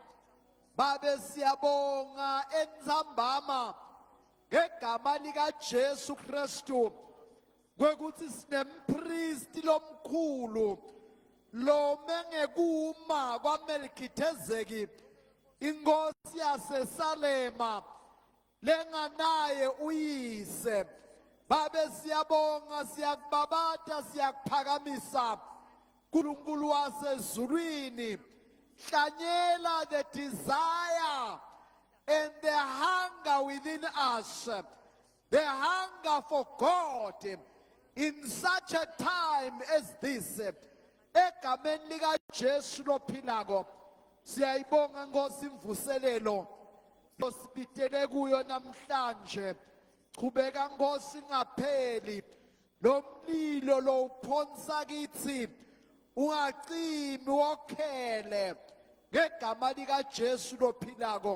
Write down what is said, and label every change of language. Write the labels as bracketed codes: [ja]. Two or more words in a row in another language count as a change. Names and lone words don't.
[ss] Babe siyabonga entsambama ngegama lika Jesu Kristu kwekuthi sinempristi lomkhulu lome ngekuma kwaMelkizedeki, inkosi yaseSalema lenganaye uyise. Babe siyabonga, siyakubabata, siyakuphakamisa Nkulunkulu wasezulwini. [en] Hlanyela the desire and the hunger within us, the hunger for God in such a time as this. [ss] Egameni lika Jesu lophilako siyayibonga Nkosi imvuselelo osibitele kuyo namhlanje. Chubeka Nkosi ngapheli lomlilo lo uphonsa kithi ungacimi wokhele ngegama lika Jesu lophilako.